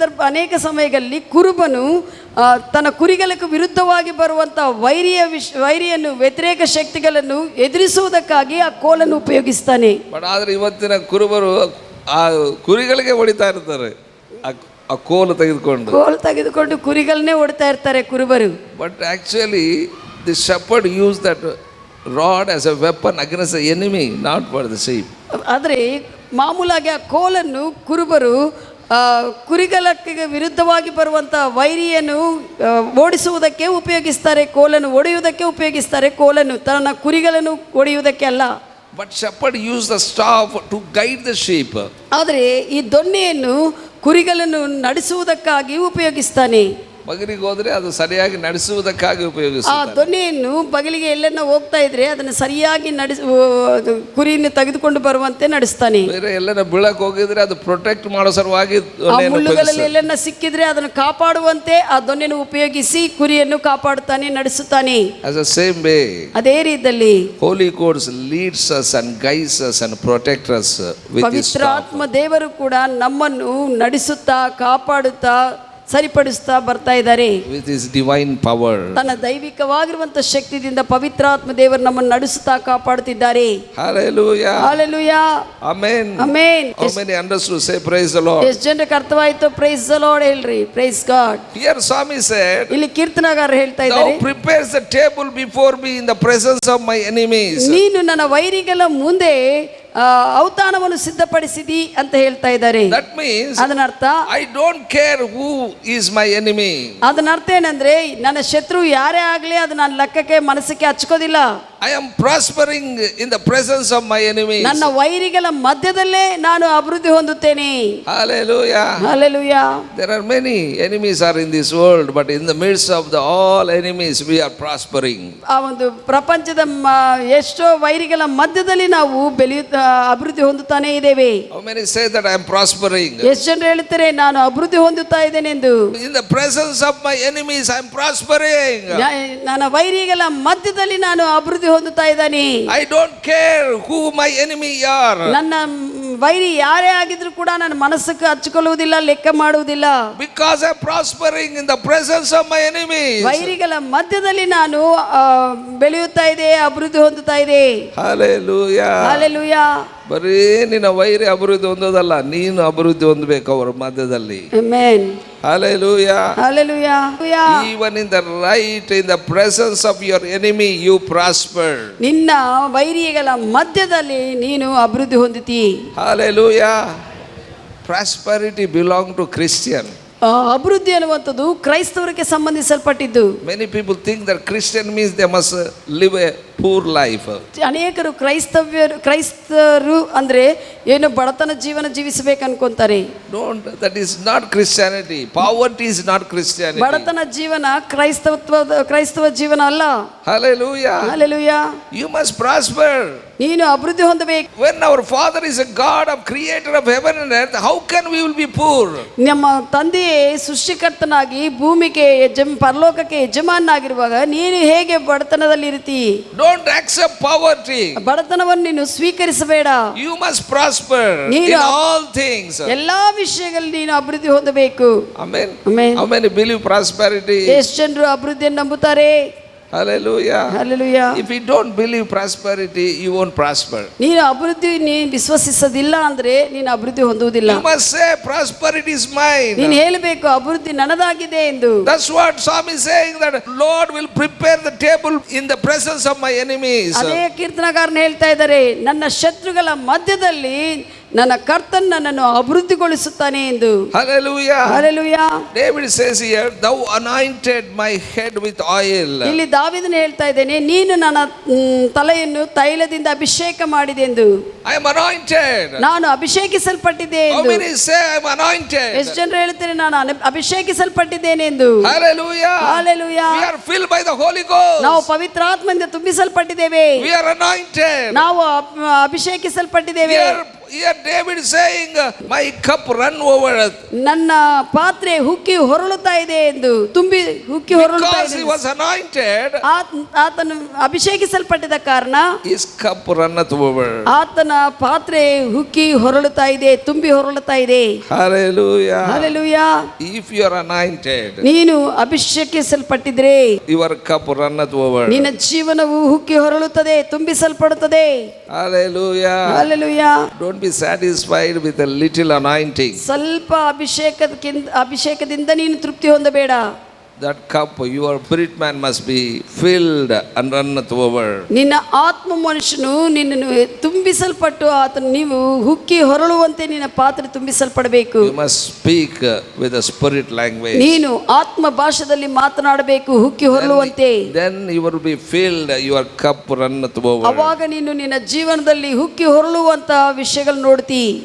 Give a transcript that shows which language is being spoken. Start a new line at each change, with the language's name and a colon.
Kannada: ಅನೇಕ ಸಮಯಗಳಲ್ಲಿ ಕುರುಬನು ತನ್ನ ಕುರಿಗಳಿಗೆ ವಿರುದ್ಧವಾಗಿ ಬರುವಂಥ ವೈರಿಯನ್ನು ವ್ಯತಿರೇಕ ಶಕ್ತಿಗಳನ್ನು ಎದುರಿಸುವುದಕ್ಕಾಗಿ ಆ ಕೋಲನ್ನು ಉಪಯೋಗಿಸ್ತಾನೆ. ಬಟ್ ಆದರೆ ಇವತ್ತಿನ ಕುರುಬರು ಆ ಕುರಿಗಳಿಗೆ ಹೊಡಿತಾ ಇರ್ತಾರೆ, ಆ ಕೋಲು ತೆಗೆದುಕೊಂಡು ಕುರಿಗಳನ್ನೇ ಹೊಡಿತಾ ಇರ್ತಾರೆ ಕುರುಬರು.
English: But actually the shepherd use that rod as a weapon against the enemy, not for the sheep.
Kannada: ಆದರೆ ಮಾಮೂಲಾಗಿ ಆ ಕೋಲನ್ನು ಕುರುಬರು ಕುರಿಗಳಿಗೆ ವಿರುದ್ಧವಾಗಿ ಬರುವಂಥ ವೈರಿಯನ್ನು ಓಡಿಸುವುದಕ್ಕೆ ಉಪಯೋಗಿಸ್ತಾರೆ, ಕೋಲನ್ನು ಹೊಡೆಯುವುದಕ್ಕೆ ಉಪಯೋಗಿಸ್ತಾರೆ, ಕೋಲನ್ನು ತನ್ನ ಕುರಿಗಳನ್ನು ಹೊಡೆಯುವುದಕ್ಕೆ ಅಲ್ಲ.
English: But shepherd use the staff to guide the sheep.
Kannada: ಆದರೆ ಈ ದೊಣ್ಣೆಯನ್ನು ಕುರಿಗಳನ್ನು ನಡೆಸುವುದಕ್ಕಾಗಿ ಉಪಯೋಗಿಸ್ತಾನೆ. ಬಗಲಿಗೆ ಹೋದ್ರೆ ಅದು ಸರಿಯಾಗಿ ನಡೆಸುವುದಕ್ಕಾಗಿ ಉಪಯೋಗಿಸ್ತಾರೆ. ಆ ದೊಣ್ಣೆಯನ್ನು ಬಗಲಿಗೆ ಎಲ್ಲೆನ್ನ ಹೋಗ್ತಾ ಇದ್ರೆ ಅದನ್ನು ಸರಿಯಾಗಿ ಕುರಿಯನ್ನು ತೆಗೆದುಕೊಂಡು ಬರುವಂತೆ ನಡೆಸ್ತಾನೆ. ಬೇರೆ ಎಲ್ಲನ ಬೀಳಕ್ಕೆ ಹೋಗಿದ್ರೆ ಅದು ಪ್ರೊಟೆಕ್ಟ್ ಮಾಡೋ ಸಲುವಾಗಿ ಮುಳ್ಳುಗಳಲ್ಲಿ ಎಲ್ಲೆನ್ನ ಸಿಕ್ಕಿದ್ರೆ ಅದನ್ನು ಕಾಪಾಡುವಂತೆ ಆ ದೊಣ್ಣೆಯನ್ನು ಉಪಯೋಗಿಸಿ ಕುರಿಯನ್ನು ಕಾಪಾಡುತ್ತಾನೆ, ನಡೆಸುತ್ತಾನೆ.
English: As the same way,
Kannada: ಅದೇ ರೀತಿಯಲ್ಲಿ
English: Holy Ghost leads us and guides us and protects us with His staff.
Kannada: ಪವಿತ್ರಾತ್ಮ ದೇವರು ಕೂಡ ನಮ್ಮನ್ನು ನಡೆಸುತ್ತಾ ಕಾಪಾಡುತ್ತಾ ಸರಿಪಡಿಸ್ತಾ ಬರ್ತಾ ಇದ್ದಾರೆ.
English: With His divine power.
Kannada: ತನ್ನ ದೈವಿಕವಾಗಿರುವಂತ ಶಕ್ತಿಯಿಂದ ಪವಿತ್ರಾತ್ಮ ದೇವರು ನಮ್ಮನ್ನು ನಡೆಸುತ್ತಾ ಕಾಪಾಡುತ್ತಿದ್ದಾರೆ.
English: Hallelujah. Hallelujah. Amen. Amen. How many understood? Say praise the Lord.
Kannada: ಎಷ್ಟು ಜನಕ್ಕೆ ಅರ್ಥವಾಯಿತು?
English: praise the Lord
Kannada: ಹೇಳ್ರಿ.
English: praise God. Here Swami said,
Kannada: ಇಲ್ಲಿ ಕೀರ್ತನಗಾರ ಹೇಳ್ತಾ ಇದ್ದಾರೆ,
English: Thou prepares the table before me in the presence of my enemies.
Kannada: ನೀನು ನನ್ನ ವೈರಿಗಳ ಮುಂದೆ ಔತಾಣವನ್ನು ಸಿದ್ಧಪಡಿಸಿದಿ ಅಂತ ಹೇಳ್ತಾ ಇದ್ದಾರೆ.
English: That means
Kannada: ಅದನ್ನ ಅರ್ಥ,
English: I don't care who is my enemy.
Kannada: ಅದನ್ನ ಅರ್ಥ ಏನಂದ್ರೆ ನನ್ನ ಶತ್ರು ಯಾರೇ ಆಗ್ಲಿ ಅದು ನನ್ನ ಲೆಕ್ಕಕ್ಕೆ ಮನಸ್ಸಿಗೆ ಹಚ್ಕೋದಿಲ್ಲ.
English: I am prospering in the presence of my enemies.
Kannada: ನನ್ನ ವೈರಿಗಳ ಮಧ್ಯದಲ್ಲೇ ನಾನು ಅಭಿವೃದ್ಧಿ ಹೊಂದುತ್ತೇನೆ.
English: Hallelujah. Hallelujah. There are many enemies are in this world, but in the midst of the all enemies we are prospering.
Kannada: ಆ ಒಂದು ಪ್ರಪಂಚದ ಎಷ್ಟೋ ವೈರಿಗಳ ಮಧ್ಯದಲ್ಲಿ ನಾವು ಅಭಿವೃದ್ಧಿ ಹೊಂದುತ್ತಾನೆ ಇದ್ದೇವೆ.
English: How many say that I am prospering?
Kannada: ಎಷ್ಟು ಜನರು ಹೇಳ್ತಾರೆ ನಾನು ಅಭಿವೃದ್ಧಿ ಹೊಂದುತ್ತಾ ಇದ್ದೇನೆ ಎಂದು?
English: In the presence of my enemies I am prospering.
Kannada: ನನ್ನ ವೈರಿಗಳ ಮಧ್ಯದಲ್ಲಿ ನಾನು ಅಭಿವೃದ್ಧಿ ಹೊಂದುತ್ತಾ ಇದ್ದಾನೆ.
English: I don't care who my enemy are.
Kannada: ನನ್ನ ವೈರಿ ಯಾರೇ ಆಗಿದ್ರು ಕೂಡ ನನ್ನ ಮನಸ್ಸಿಗೆ ಹಚ್ಚಿಕೊಳ್ಳುವುದಿಲ್ಲ, ಲೆಕ್ಕ ಮಾಡುವುದಿಲ್ಲ.
English: Because I am prospering in the presence of my enemies.
Kannada: ವೈರಿಗಳ ಮಧ್ಯದಲ್ಲಿ ನಾನು ಬೆಳೆಯುತ್ತಾ ಇದೆ, ಅಭಿವೃದ್ಧಿ ಹೊಂದುತ್ತಾ ಇದೆ.
English: Hallelujah. Hallelujah.
Kannada: ಬರೀ ನಿನ್ನ ವೈರಿ ಅಭಿವೃದ್ಧಿ ಹೊಂದೋದಲ್ಲ, ನೀನು ಅಭಿವೃದ್ಧಿ ಹೊಂದಬೇಕು ಅವರ ಮಧ್ಯದಲ್ಲಿ.
English: Amen. Hallelujah. Hallelujah. Even in the right, in the presence of your enemy, you prosper.
Kannada: ನಿನ್ನ ವೈರಿಗಳ ಮಧ್ಯದಲ್ಲಿ ನೀನು ಅಭಿವೃದ್ಧಿ ಹೊಂದುತ್ತಿ.
English: Hallelujah. Prosperity belong to Christian.
Kannada: ಅಭಿವೃದ್ಧಿ ಅನ್ನುವಂಥದ್ದು ಕ್ರೈಸ್ತವರಿಗೆ ಸಂಬಂಧಿಸಲ್ಪಟ್ಟಿದ್ದು.
English: Many people think that Christian means they must live a poor life.
Kannada: ಅನೇಕರು ಕ್ರೈಸ್ತರು ಅಂದ್ರೆ ಏನು ಬಡತನ ಜೀವನ ಜೀವಿಸಬೇಕು ಅನ್ಕೊಂತಾರೆ.
English: Don't, that is not Christianity. Poverty is not Christianity.
Kannada: ಬಡತನ ಜೀವನ ಕ್ರೈಸ್ತವ ಜೀವನ ಅಲ್ಲ.
English: Hallelujah.
Kannada: Hallelujah.
English: You must prosper.
Kannada: ನೀನು ಅಭಿವೃದ್ಧಿ ಹೊಂದಬೇಕು.
English: When our Father is a God of creator of heaven and earth, how can we will be poor?
Kannada: ನಮ್ಮ ತಂದೆಯೇ ಸೃಷ್ಟಿಕರ್ತನಾಗಿ ಭೂಮಿಗೆ ಪರಲೋಕಕ್ಕೆ ಯಜಮಾನನಾಗಿರುವಾಗ ನೀನು ಹೇಗೆ ಬಡತನದಲ್ಲಿ ಇರ್ತಿ?
English: Don't accept poverty.
Kannada: ಬಡತನವನ್ನು ನೀನು ಸ್ವೀಕರಿಸಬೇಡ.
English: You must prosper in all things.
Kannada: ಎಲ್ಲಾ ವಿಷಯಗಳಲ್ಲಿ ನೀನು ಅಭಿವೃದ್ಧಿ ಹೊಂದಬೇಕು.
English: Amen. Amen. How many believe prosperity?
Kannada: ಎಷ್ಟು ಜನರು ಅಭಿವೃದ್ಧಿಯನ್ನು ನಂಬುತ್ತಾರೆ?
English: Hallelujah. Hallelujah. If you don't believe prosperity, you won't prosper.
Kannada: ನೀನು ಅಭಿವೃದ್ಧಿ ನೀನು ವಿಶ್ವಸಿಸದಿಲ್ಲ ಅಂದ್ರೆ ನೀನು ಅಭಿವೃದ್ಧಿ ಹೊಂದುವುದಿಲ್ಲ.
English: You must say prosperity is mine.
Kannada: ನೀನು ಹೇಳಬೇಕು ಅಭಿವೃದ್ಧಿ ನನ್ನದಾಗಿದೆ ಎಂದು.
English: That's what Psalm is saying, that Lord will prepare the table in the presence of my enemies.
Kannada: ಅದೇ ಕೀರ್ತನಗಾರನು ಹೇಳ್ತಾ ಇದ್ದಾರೆ, ನನ್ನ ಶತ್ರುಗಳ ಮಧ್ಯದಲ್ಲಿ ನನ್ನ ಕರ್ತನ್ ನನ್ನನ್ನು ಅಭಿವೃದ್ಧಿಗೊಳಿಸುತ್ತಾನೆ ಎಂದು.
English: Hallelujah. Hallelujah. David says here, thou anointed my head with oil.
Kannada: ಇಲ್ಲಿ ದಾವೀದನು ಹೇಳ್ತಾ ಇದ್ದೇನೆ, ನೀನು ನನ್ನ ತಲೆಯನ್ನು ತೈಲದಿಂದ ಅಭಿಷೇಕ ಮಾಡಿದೆ ಎಂದು.
English: I am anointed.
Kannada: ನಾನು ಅಭಿಷೇಕಿಸಲ್ಪಟ್ಟಿದ್ದೆ
English: How
Kannada: ಎಂದು.
English: many say I am anointed?
Kannada: ಎಷ್ಟು ಜನರು ಹೇಳ್ತಾರೆ ನಾನು ಅಭಿಷೇಕಿಸಲ್ಪಟ್ಟಿದ್ದೇನೆ ಎಂದು?
English: Hallelujah. Hallelujah. We are filled by the Holy Ghost.
Kannada: ನಾವು ಪವಿತ್ರಾತ್ಮದಿಂದ ತುಂಬಿಸಲ್ಪಟ್ಟಿದ್ದೇವೆ.
English: We are anointed.
Kannada: ನಾವು ಅಭಿಷೇಕಿಸಲ್ಪಟ್ಟಿದ್ದೇವೆ.
English: Here David is saying, my cup run over.
Kannada: ನನ್ನ ಪಾತ್ರೆ ಹುಕ್ಕಿ ಹೊರಳುತ್ತಾ ಇದೆ ಎಂದು, ತುಂಬಿ ಹುಕ್ಕಿ ಹೊರಳುತ್ತಾ
English: Because
Kannada: ಇದೆ.
English: he was anointed,
Kannada: ಆತನು ಅಭಿಷೇಕಿಸಲ್ಪಟ್ಟಿದ್ದ ಕಾರಣ
English: his cup runneth over.
Kannada: ಆತನ ಪಾತ್ರೆ ಹುಕ್ಕಿ ಹೊರಳುತ್ತಾ ಇದೆ, ತುಂಬಿ ಹೊರಳುತ್ತಾ ಇದೆ.
English: Hallelujah.
Kannada: Hallelujah.
English: If you are anointed,
Kannada: ನೀನು ಅಭಿಷೇಕಿಸಲ್ಪಟ್ಟಿದ್ರೆ
English: your cup runneth over.
Kannada: ನಿನ್ನ ಜೀವನವು ಹುಕ್ಕಿ ಹೊರಳುತ್ತದೆ, ತುಂಬಿಸಲ್ಪಡುತ್ತದೆ.
English: Hallelujah.
Kannada: Hallelujah.
English: Don't be satisfied with a little anointing.
Kannada: ಸ್ವಲ್ಪ ಅಭಿಷೇಕದಿಂದ ನೀನು ತೃಪ್ತಿ ಹೊಂದಬೇಡ.
English: That cup, your spirit man must be filled and runneth over.
Kannada: ನಿನ್ನ ಆತ್ಮ ಮನುಷ್ಯನು ನಿನ್ನನ್ನು ತುಂಬಿಸಲ್ಪಟ್ಟು ಆತನು ನೀವು ಹುಕ್ಕಿ ಹೊರಳುವಂತೆ ನಿನ್ನ ಪಾತ್ರೆ ತುಂಬಿಸಲ್ಪಡಬೇಕು.
English: You must speak with a spirit language.
Kannada: ನೀನು ಆತ್ಮ ಭಾಷೆಯಲ್ಲಿ ಮಾತನಾಡಬೇಕು ಹುಕ್ಕಿ ಹೊರಳುವಂತೆ.
English: Then you will be filled, your cup runneth over.
Kannada: ಅವಾಗ ನೀನು ನಿನ್ನ ಜೀವನದಲ್ಲಿ ಹುಕ್ಕಿ ಹೊರಳುವಂತ ವಿಷಯಗಳು ನೋಡ್ತಿ.